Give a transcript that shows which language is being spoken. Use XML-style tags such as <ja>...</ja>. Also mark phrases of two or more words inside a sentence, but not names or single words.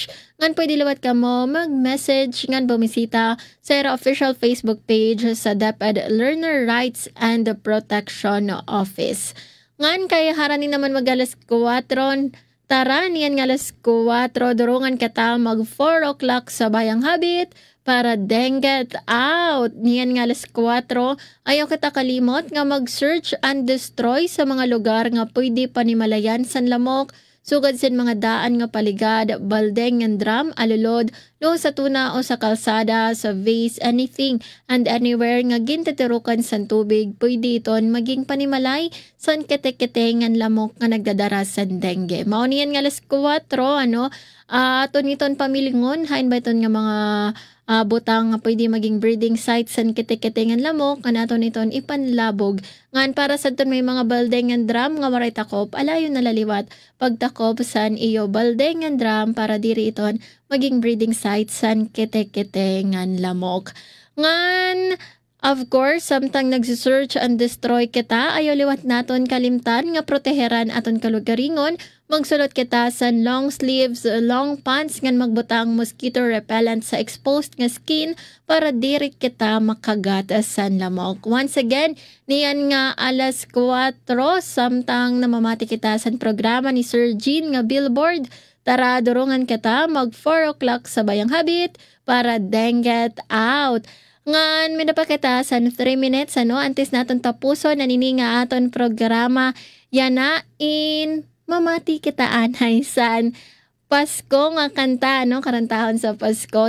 <war>Ngan pwede liwat ka mo mag-message ngan bumisita sa official Facebook page sa DepEd Learner Rights and Protection Office. Ngan kaya haranin naman mag-alas 4, tara niyan ng alas 4, durungan kata mag 4 o'clock sa Bayang Habit para denget out. Niyan ng alas 4, ayaw kita kalimot nga mag-</war> <en>search and destroy</en> <war>sa mga lugar nga pwede panimalayan san lamok, sugad sin mga daan nga paligad, baldeng and drum, alulod, lo sa tuna o sa kalsada, sa vase,</war> <en>anything and anywhere</en> <war>nga ginteterukan san tubig, pwede iton maging panimalay san ketek-ketengan lamok nga nagdadara san dengue. Mauniyan nga alas 4, aton iton pamilingon, hain ba iton nga mga butang nga pwede maging</war> <en>breeding site</en> <war>san ketek-ketengan lamok, kanaton iton ipanlabog. Ngan para sa iton may mga baldeng and drum nga maray takop, alayon nalaliwat pagtakop san iyo baldeng and drum para diri iton maging</war> <en>breeding site</en> <war>san ketek-ketengan lamok. Ngan of course, samtang</war> <en>nagsisearch and destroy</en> <war>kita, ayaw liwat naton kalimtan nga proteheran aton kalugaringon, magsulot kita sa</war> <en>long sleeves, long pants</en> <war>ngan magbutang</war> <en>mosquito repellent</en> <war>sa exposed nga skin para diri kita makagat san lamok. Once again, niyan nga alas 4, samtang namamati kita sa programa ni Sir Jean nga Billboard, tara durungan kita mag 4 o'clock sa Bayang Habit para denget out. Ngan minapakita sa 3 minutes antes naton tapuso nanini nga aton programa yana in mamati kita anay san Pasko nga kanta karantahon sa Pasko.</war>